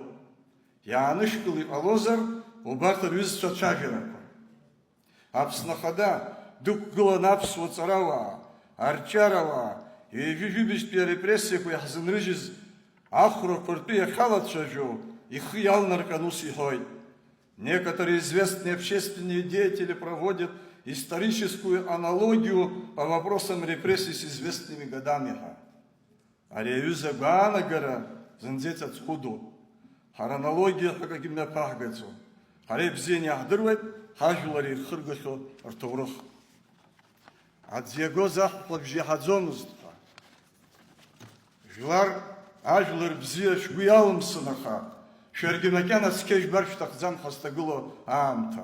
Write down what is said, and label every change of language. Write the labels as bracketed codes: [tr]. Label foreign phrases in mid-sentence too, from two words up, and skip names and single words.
[ab] Иаанышькло иҟалозар, убарҭ рҩызцәа цәажәарақәа. Аԥсны Ахада дықәгыланы аԥсуа ҵарауаа, арҿиарауаа, ҩажәижәибажьтәи арепрессиақәа иаҳзынрыжьыз ахәрақәа ртәы иахьалацәажәо ихы иалнарҟьан ус иҳәоит. [ru] Некоторые известные общественные деятели проводят историческую аналогию по вопросам репрессий с известными годами. [ab] Ари аҩыза агәаанагара зынӡа иҵаҵӷәыдоуп. Ҳара аналогиа ҳәа имҩаԥаҳгаӡом. Ҳара ибзианы иаҳдыруеит ҳажәлар ирхыргахьоу рҭоурых. Аӡ иагоз аҳәҳәабжь иаҳаӡомызт ҳәа. Ажәлар бзиа шәгәы иалымсын, аха шәаргьы макьана цқьа ижәбар шәҭахӡам ҳазҭагылоу аамҭа.